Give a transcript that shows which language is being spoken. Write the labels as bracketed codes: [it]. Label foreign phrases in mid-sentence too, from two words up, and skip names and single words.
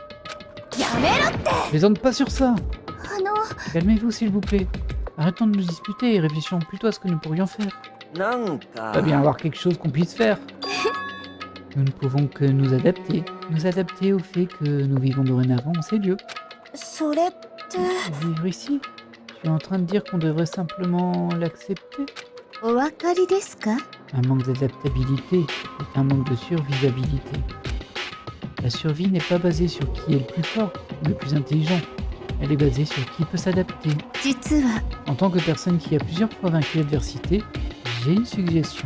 [ja] やめろ [fr] Plaisante pas sur ça. [ja] あの [fr] Calmez-vous s'il vous plaît. Arrêtons de nous disputer et réfléchissons plutôt à ce que nous pourrions faire. [ja] なんか [fr] Pas bien avoir quelque chose qu'on puisse faire. Nous ne pouvons que nous adapter. Nous adapter au fait que nous vivons dorénavant en ces lieux. [ja] それって [fr] Vivre ici? Tu es en train de dire qu'on devrait simplement l'accepter? [ja] お分かりですか [fr] Un manque d'adaptabilité est un manque de survivabilité. La survie n'est pas basée sur qui est le plus fort ou le plus intelligent. Elle est basée sur qui peut s'adapter. [ja] 実は [fr] En tant que personne qui a plusieurs fois vaincu l'adversité, j'ai une suggestion.